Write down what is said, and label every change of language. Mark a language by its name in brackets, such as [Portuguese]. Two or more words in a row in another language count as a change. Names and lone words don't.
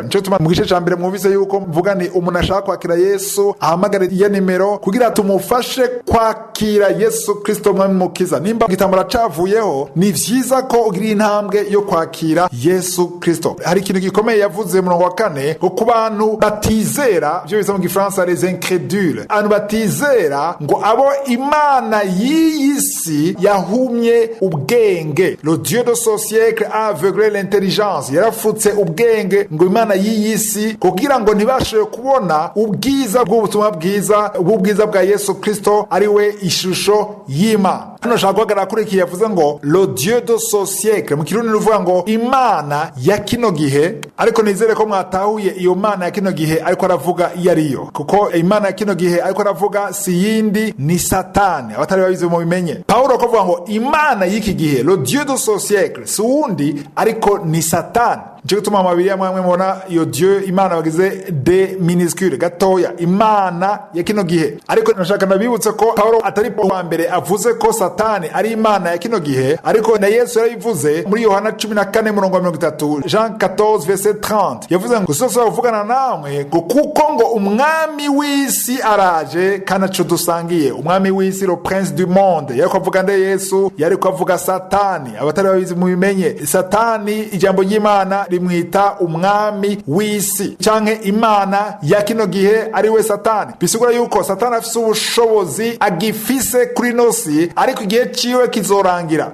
[Rundi] Nico tuma mu gice ca mbere mwumvise yuko mvuga ni umuntu ashaka kwakira Yesu ahamagara iyo nimero kugira tumufashe kwakira Yesu Kristo mwami mukiza. Nimba igitambara cavuyeho, ni vyiza ko ugira intambwe yo kwakira Yesu Kristo. Hari ikintu gikomeye yavuze mu wa kane ku bantu batizera, byo bisa mu Gifaransa [French] les incrédules, [Rundi] abantu batizera ngo abo Imana y'isi yahumye ubwenge. [French] Le Dieu de ce siècle a aveuglé l'intelligence, [Rundi] yarafutse ubwenge ngo Imana y'isi kugira ngo ntibashe kubona ubwiza bw'ubutumwa bwiza, ubwiza bwa Yesu Kristo ari we ishusho y'Imana. Hano shaka guhagarara kuri iki yavuze ngo [French] le Dieu de ce siècle, [Rundi] mu kirundi ruvuga ngo Imana ya kino gihe, ariko nizere ko mwatahuye iyo Mana ya kino gihe ariko aravuga iyo ariyo, kuko Imana ya kino gihe ariko aravuga si yindi ni Satani. Abatari babizi mu bimenye. Paulo akavuga ngo Imana y'iki gihe, [French] le Dieu de ce siècle, [Rundi] si wundi ariko ni Satani. Nico gituma amabiri yamwe mubona iyo Dieu Imana bagize [French] de minuscule [Rundi] gatoya, Imana ya kino gihe. Ariko nashaka nabibutse ko Paulo atari wa mbere avuze ko Satani ari Imana ya kino gihe, ariko na Yesu yarabivuze muri Yohana 14:30, Jean 14:30. Yavuze ngo sose bavugana namwe ngo kuko ngo umwami w'isi araje kana cyo dusangiye. Umwami w'isi, [French] le prince du monde, [Rundi] yariko avuga nde Yesu, yariko avuga Satani. Abatari babizi mu bimenye, Satani ijambo ry'Imana rimwita umwami w'isi canke Imana ya kino gihe ari we Satani. Bisigura yuko Satani afise ubushobozi agifise kuri nosi, ariko igihe ciwe kizorangira.